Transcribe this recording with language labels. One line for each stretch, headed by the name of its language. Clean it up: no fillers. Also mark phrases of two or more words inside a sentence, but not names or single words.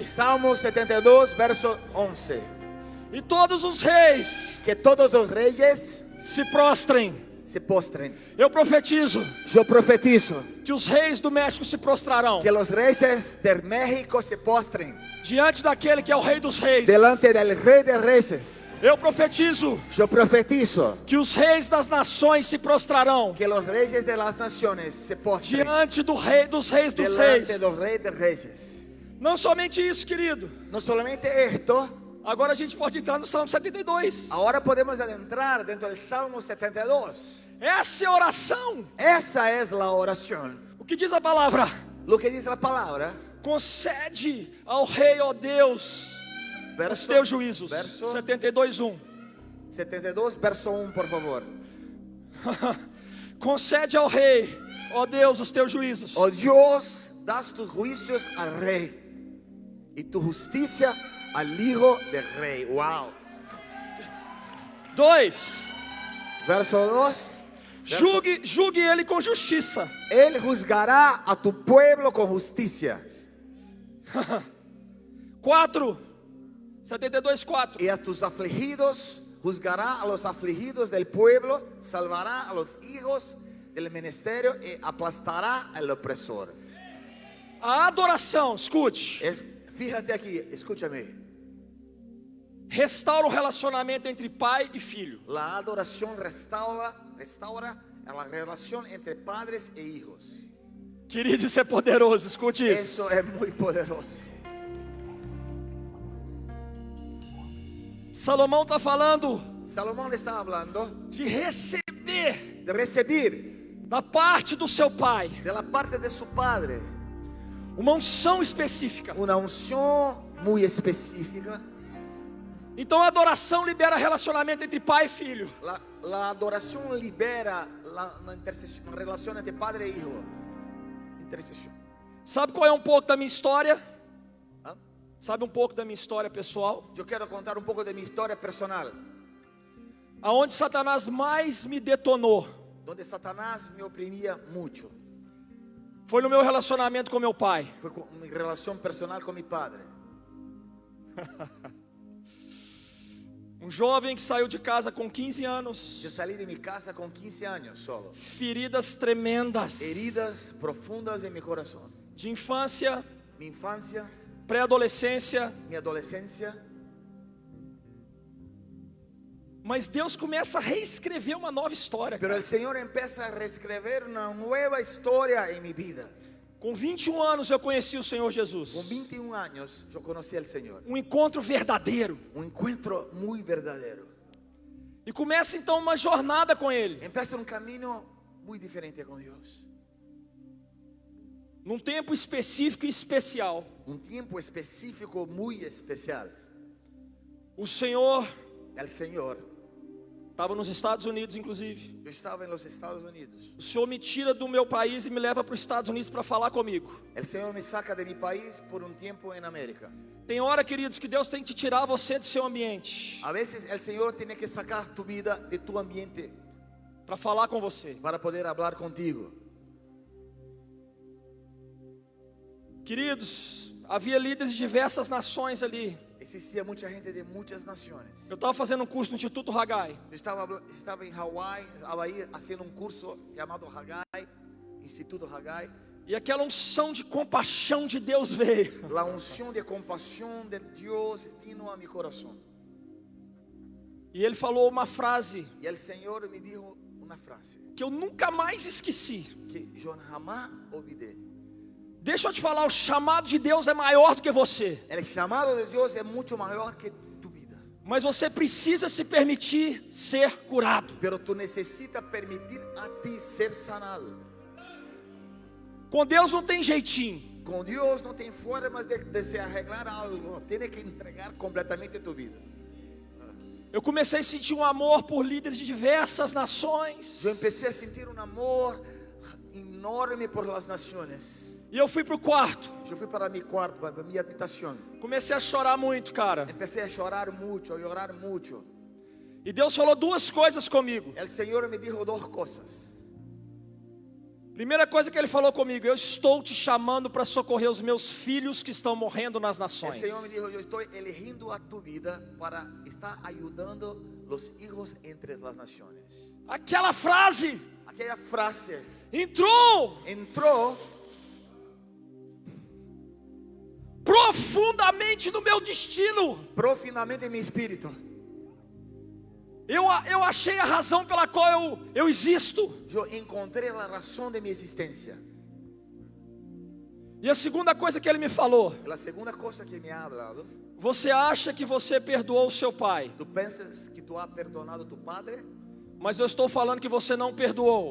Portuguese: Salmo 72, verso 11. E todos os reis Que todos os reis se prostrem. se postrem. Eu profetizo Eu profetizo que os reis do México se prostrarão que os reis de México se postrem diante daquele que é o rei dos reis.
Spanish: delante del
Portuguese: rei de reis. Eu profetizo Eu profetizo que os reis das nações se prostrarão que os reis
Spanish: de las naciones
Portuguese: se postrem diante do rei dos reis dos reis. delante do rei de reis. Não somente isso, querido.
Spanish: Não solamente esto,
Portuguese: Agora a gente pode entrar no Salmo 72. agora podemos adentrar dentro do Salmo 72. Essa é a oração. Essa é a oração. O que diz a palavra?
Spanish: Lo que
Portuguese: diz a palavra, Concede ao rei, ó Deus, os verso, teus juízos. verso 72, 1. 72, verso 1, por favor. Concede ao rei, ó Deus, os teus juízos.
Spanish: Oh Dios, das tus juicios al rey y tu justicia al hijo del rey. Wow.
Portuguese: 2. Verso 2. Julgue ele com justiça.
Spanish: Él juzgará a tu pueblo con justicia
Portuguese: 4. 72, 4.
Spanish: y a tus afligidos juzgará a los afligidos del pueblo, salvará a los hijos del ministerio y aplastará al opresor.
Portuguese: A adoração, escute,
Spanish: Fíjate aquí, escúchame.
Portuguese: restaura o relacionamento entre pai e filho.
Spanish: La adoración restaura la relación entre padres e hijos.
Portuguese: Querido, isso é poderoso, escute isso.
Spanish: Eso es muy poderoso.
Portuguese: Salomão está falando
Spanish: Salomón está hablando
Portuguese: de receber
Spanish: de recibir
Portuguese: da parte do seu pai
Spanish: de la parte de su padre
Portuguese: uma unção específica.
Spanish: una unción muy específica.
Portuguese: Então a adoração libera relacionamento entre pai e filho.
Spanish: La adoración libera la intercesión, relación entre padre e hijo. Intercesión.
Portuguese: Sabe qual é um pouco da minha história? ¿Ah? Sabe um pouco da minha história pessoal?
Spanish: Yo quiero contar un poco de mi historia personal,
Portuguese: Aonde Satanás mais me detonou
Spanish: donde Satanás me oprimía mucho.
Portuguese: foi no meu relacionamento com meu pai.
Spanish: Fue con mi relación personal con mi padre.
Portuguese: Um jovem que saiu de casa com 15 anos,
Spanish: Yo salí de mi casa con 15 años solo.
Portuguese: feridas tremendas
Spanish: Heridas profundas en mi corazón.
Portuguese: de infância,
Spanish: Mi infancia,
Portuguese: pré-adolescência,
Spanish: mi adolescencia.
Portuguese: mas Deus começa a reescrever uma nova história,
Spanish: Pero
Portuguese: cara.
Spanish: el Señor empieza a reescribir una nueva historia en mi vida.
Portuguese: Com 21 anos eu conheci o Senhor Jesus.
Spanish: Con 21 años yo conocí al Señor.
Portuguese: Um encontro verdadeiro.
Spanish: Un encuentro muy verdadero.
Portuguese: E começa então uma jornada com Ele.
Spanish: Empieza un camino muy diferente con Dios.
Portuguese: Num tempo específico e especial.
Spanish: Un tiempo específico muy especial.
Portuguese: O Senhor
Spanish: El Señor,
Portuguese: estava nos Estados Unidos, inclusive.
Spanish: yo estaba en los Estados Unidos.
Portuguese: O Senhor me tira do meu país e me leva para os Estados Unidos para falar comigo.
Spanish: El Señor me saca de mi país por un tiempo en América.
Portuguese: Tem hora, queridos, que Deus tem que tirar você do seu ambiente
Spanish: A veces el Señor tiene que sacar tu vida de tu ambiente
Portuguese: para falar com você.
Spanish: para poder hablar contigo.
Portuguese: Queridos, havia líderes de diversas nações ali.
Spanish: Existía mucha gente de muchas naciones.
Portuguese: Eu estava fazendo um curso no Instituto Haggai.
Spanish: Yo estaba en Hawái, estaba ahí haciendo un curso llamado Haggai, Instituto Haggai.
Portuguese: E aquela unção de compaixão de Deus veio.
Spanish: La unción de compasión de Dios vino a mi corazón.
Portuguese: E ele falou uma frase
Spanish: Y el Señor me dijo una frase
Portuguese: que eu nunca mais esqueci.
Spanish: que yo jamás olvidé.
Portuguese: Deixa eu te falar, o chamado de Deus é maior do que você.
Spanish: El llamado de Dios es mucho mayor que tu vida.
Portuguese: Mas você precisa se permitir ser curado.
Spanish: Pero tú necesitas permitir a ti ser sanado.
Portuguese: Com Deus não tem jeitinho.
Spanish: Con Dios no te formas de se arreglar algo. Tienes que entregar completamente tu vida.
Portuguese: Eu comecei a sentir um amor por líderes de diversas nações.
Spanish: Yo empecé a sentir un amor enorme por las naciones.
Portuguese: E eu fui pro quarto.
Spanish: Yo fui para mi cuarto, para mi habitación.
Portuguese: Comecei a chorar muito, cara.
Spanish: Empecé a llorar mucho, a llorar mucho.
Portuguese: E Deus falou duas coisas comigo.
Spanish: El Señor me dijo dos cosas.
Portuguese: Primeira coisa que Ele falou comigo: eu estou te chamando para socorrer os meus filhos que estão morrendo nas
Spanish: El
Portuguese: nações.
Spanish: Señor me dijo, yo estoy eligiendo a tu vida para estar ayudando los hijos entre las naciones.
Portuguese: Aquela frase
Spanish: Aquella frase
Portuguese: entrou
Spanish: entró
Portuguese: profundamente no meu destino.
Spanish: profundamente en mi espíritu.
Portuguese: Eu achei a razão pela qual eu existo.
Spanish: Yo encontré la razón de mi existencia.
Portuguese: E a segunda coisa que Ele me falou:
Spanish: La segunda cosa que me ha hablado,
Portuguese: você acha que você perdoou o seu pai,
Spanish: tú piensas que tú has perdonado a tu padre.
Portuguese: mas eu estou falando que você não perdoou.